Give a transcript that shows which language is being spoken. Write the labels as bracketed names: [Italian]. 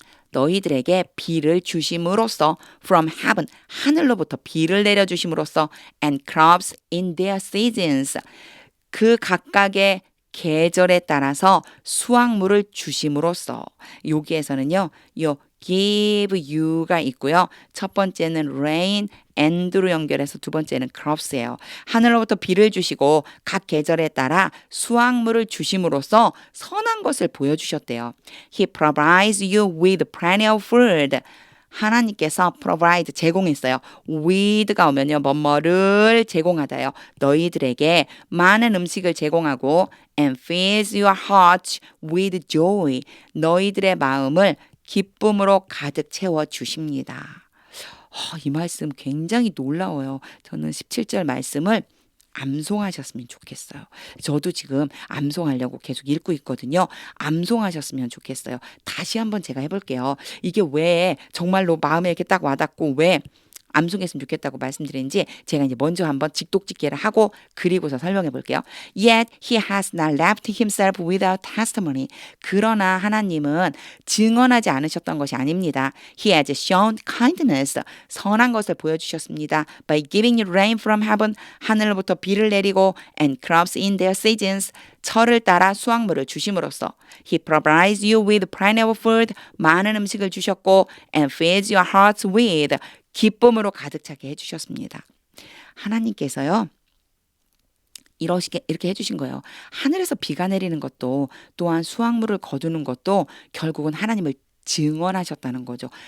[Korean] 너희들에게 비를 주심으로써 [English] from heaven [Korean] 하늘로부터 비를 내려주심으로써 [English] and crops in their seasons [Korean] 그 각각의 계절에 따라서 수확물을 주심으로써 여기에서는요. 요 give you가 있고요. 첫 번째는 rain and로 연결해서 두 번째는 crops예요. 하늘로부터 비를 주시고 각 계절에 따라 수확물을 주심으로써 선한 것을 보여주셨대요. [English] He provides you with plenty of food. [Korean] 하나님께서 provide 제공했어요. with가 오면요. 뭐뭐를 제공하다요. 너희들에게 많은 음식을 제공하고 [English] and fills your heart with joy. [Korean] 너희들의 마음을 기쁨으로 가득 채워 주십니다. 이 말씀 굉장히 놀라워요. 저는 17절 말씀을 암송하셨으면 좋겠어요. 저도 지금 암송하려고 계속 읽고 있거든요. 암송하셨으면 좋겠어요. 다시 한번 제가 해볼게요. 이게 왜 정말로 마음에 이렇게 딱 와닿고 왜 암송했으면 좋겠다고 말씀드리는지 제가 이제 먼저 한번 직독직계를 하고 그리고서 설명해 볼게요. [English] Yet he has not left himself without testimony. [Korean] 그러나 하나님은 증언하지 않으셨던 것이 아닙니다. [English] He has shown kindness. [Korean] 선한 것을 보여주셨습니다. [English] By giving you rain from heaven. [Korean] 하늘로부터 비를 내리고 [English] and crops in their seasons. [Korean] 철을 따라 수확물을 주심으로써 [English] He provides you with plenty of food. [Korean] 많은 음식을 주셨고 [English] and feeds your hearts with [Korean] 기쁨으로 가득 차게 해주셨습니다. 하나님께서요. 이렇게 해주신 거예요. 하늘에서 비가 내리는 것도 또한 수확물을 거두는 것도 결국은 하나님을 증언하셨다는 거죠.